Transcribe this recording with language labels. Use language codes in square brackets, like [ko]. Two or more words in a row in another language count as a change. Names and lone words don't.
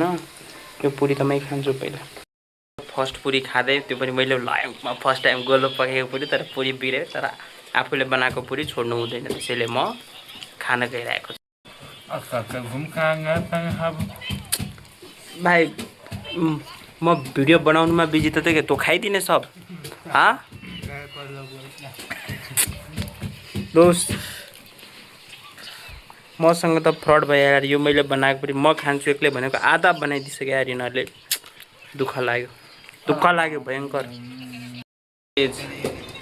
[ne] यो पुरी त मै खान्छु पहिला। फर्स्ट पुरी खाँदै, त्यो पनि मैले लाइफमा [en] first time [ne] गोलो पकाएको पुरी। तर पुरी बिग्रियो। तर आफूले बनाएको पुरी छोड्नु हुँदैन। त्यसैले म खान गइरहेको छु। भाइ म भिडियो बनाउनुमा बिजी त के तँ खाइदिने सब? [hi] हाँ दोस्त, [ne] मसँग त फ्रड भयो यार। यो मैले बनाएको पुरी म खान्छु एक्लै भनेको आधा बनाइदिइसक्यो यार यिनीहरूले। दुःख लाग्यो भयङ्कर।